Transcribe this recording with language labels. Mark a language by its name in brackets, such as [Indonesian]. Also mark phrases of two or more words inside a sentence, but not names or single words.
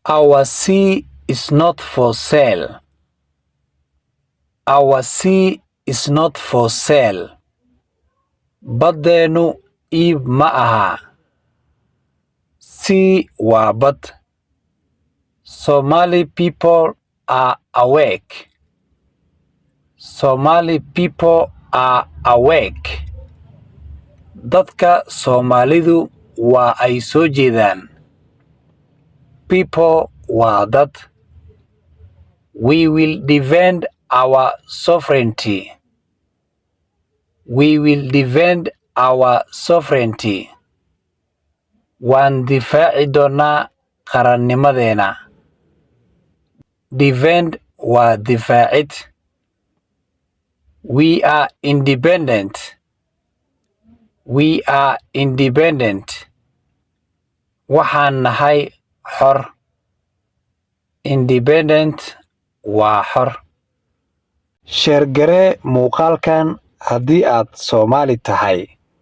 [English] Our sea is not for sale. Our sea is not for sale. [Somali] Baddeenu iib ma aha. [English] Sea [Somali] waa bad. [English] Somali people are awake. Somali people are awake. [Somali] Dadka Soomaalidu waa ay soo jeedaan. People waa dad. [English] We will defend our sovereignty. We will defend our sovereignty. [Somali] Waan difaaci doonaa qarannimadeena. Defend waa difaacid. [English] We are independent. We are independent. [Somali] Waxaan nahay xor. Independent waa xor. Sheergaree muuqaalkan haddii aad Soomaali tahay.